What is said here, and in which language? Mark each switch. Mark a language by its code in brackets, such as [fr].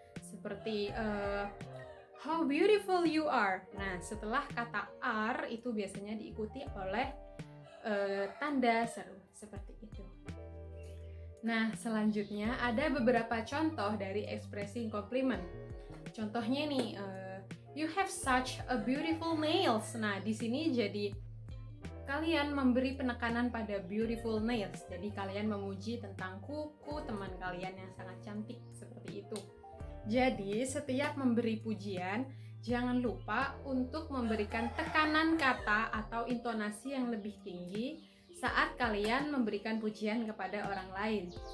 [id] Seperti [en] how beautiful you are. [id] Nah, setelah kata are itu biasanya diikuti oleh tanda seru seperti itu. Nah, selanjutnya ada beberapa contoh dari ekspresi compliment. Contohnya nih, [en] you have such a beautiful nails. [id] Nah, di sini jadi kalian memberi penekanan pada beautiful nails. Jadi kalian memuji tentang kuku teman kalian yang sangat cantik, seperti itu. Jadi setiap memberi pujian, jangan lupa untuk memberikan tekanan kata atau intonasi yang lebih tinggi saat kalian memberikan pujian kepada orang lain.